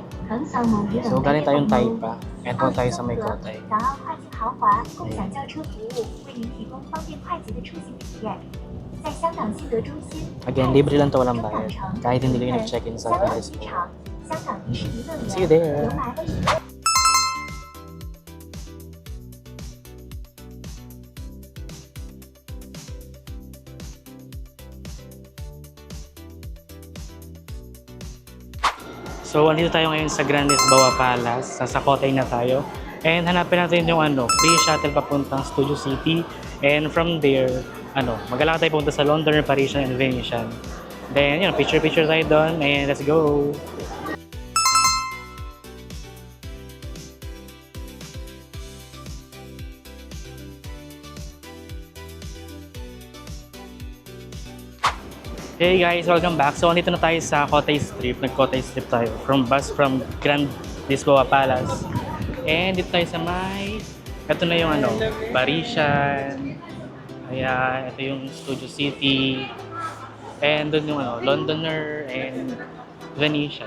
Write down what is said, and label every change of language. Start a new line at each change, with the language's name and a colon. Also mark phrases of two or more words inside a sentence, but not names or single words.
Filipino: So galing tayong Taipa, and po tayo sa may Kotay.
Chinese: 港澳快捷豪华共享轿车服务，为您提供方便快捷的出行体验。在香港西德中心、
Filipino: Again, libre lang to, walang
Chinese: 中港
Filipino: bayad.
Chinese: 城、
Filipino: Kahit hindi kayo nag-check-in sa
Chinese: 香港
Filipino: Grand
Chinese: 机
Filipino: Lisboa.
Chinese: 场、香港迪士尼乐
English: See you
Chinese: 园、
English: there.
Chinese: 油麻地。
Filipino: So, andito tayo ngayon sa Grand Lisboa Palace. Sa Kotay na tayo. And hanapin natin yung
English: free shuttle
Filipino: papuntang Studio City.
English: And from there,
Filipino: maglalakad tayo punta sa Londoner, Parisian, and Venetian. Then, picture-picture tayo doon.
English: And let's go! Hey guys, welcome back.
Filipino: So, andito na tayo sa Kotay Strip. Nag-Kotay Strip tayo. From Grand Lisboa Palace. And dito tayo sa ito na yung Parisian. Ayan, ito yung Studio City. And doon yung Londoner and Venetian.